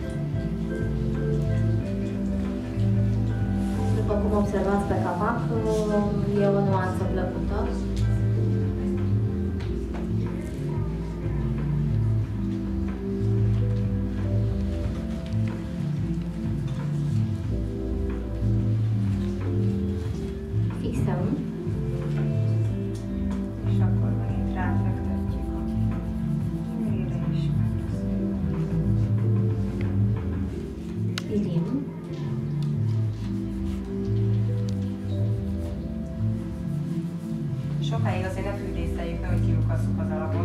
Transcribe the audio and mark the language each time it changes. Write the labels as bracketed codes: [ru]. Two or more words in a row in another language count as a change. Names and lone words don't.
[ro] După cum observați pe capac, e o nuanță plăcută. Fixăm. [hu] És akkor megint ráfektetjük a mire is [ro] Pilim. [hu] Sokáig azért ne fűrészeljük, nehogy kilukasszuk az alapot.